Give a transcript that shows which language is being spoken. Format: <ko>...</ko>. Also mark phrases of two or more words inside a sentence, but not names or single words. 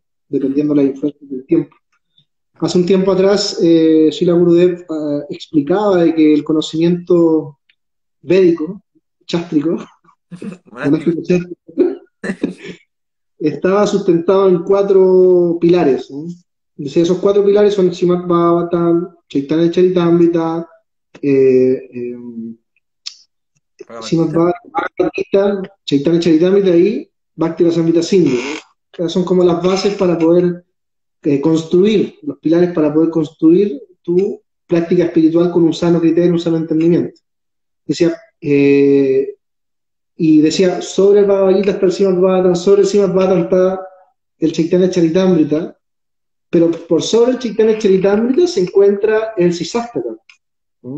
<es>Dependiendo de la influencia del tiempo. Hace un tiempo atrás, Srila Gurudev explicaba de que el conocimiento védico, chástrico, Monástico. monástico chástrico, estaba sustentado en cuatro pilares, ¿no? Decía, esos cuatro pilares son Srimad Bhagavatam, Chaitanya Charitamrita, eh, eh, Bhagavad Srimad Gita. Bhagavad Gita, Chaitanya Charitamrita y Bhakti Rasamrita Sindhu, ¿no? Esas son como las bases para poder construir, los pilares para poder construir tu práctica espiritual con un sano criterio, un sano entendimiento. Decía, y decía, sobre el Bhagavad Gita está el Srimad Bhagavatam, sobre el Srimad Bhagavatam está el Chaitanya Charitamrita, pero por sobre el Chaitanya Charitamrita se encuentra el Sisastaka, ¿no?</es>